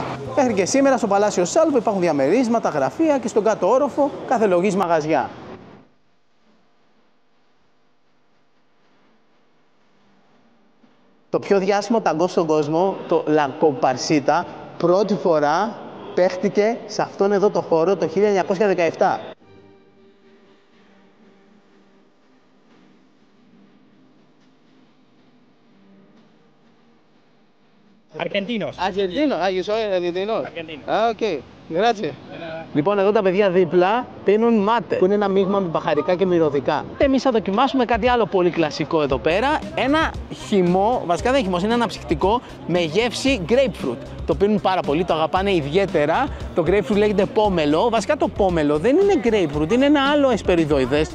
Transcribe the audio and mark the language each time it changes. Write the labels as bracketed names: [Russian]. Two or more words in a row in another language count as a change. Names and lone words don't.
[Greek] Μέχρι και σήμερα στο Παλάσιο Salvo υπάρχουν διαμερίσματα, γραφεία και στον κάτω όροφο κάθε λογής μαγαζιά. Το πιο διάσημο ταγκό στον κόσμο, το La Comparsita, πρώτη φορά παίχτηκε σε αυτόν εδώ το χώρο το 1917. [Spanish] Argentinos. Argentino, you soy argentino. Argentino. Ok, gracias. [Greek] Λοιπόν, εδώ τα παιδιά δίπλα πίνουν μάτε, που είναι ένα μείγμα με μπαχαρικά και μυρωδικά. Εμείς θα δοκιμάσουμε κάτι άλλο πολύ κλασικό εδώ πέρα. Ένα χυμό, βασικά δεν είναι χυμός, είναι ένα ψυκτικό με γεύση grapefruit. Το πίνουν πάρα πολύ, το αγαπάνε ιδιαίτερα. Το grapefruit λέγεται πόμελο. Βασικά το πόμελο δεν είναι grapefruit, είναι ένα άλλο εσπεριδοειδές.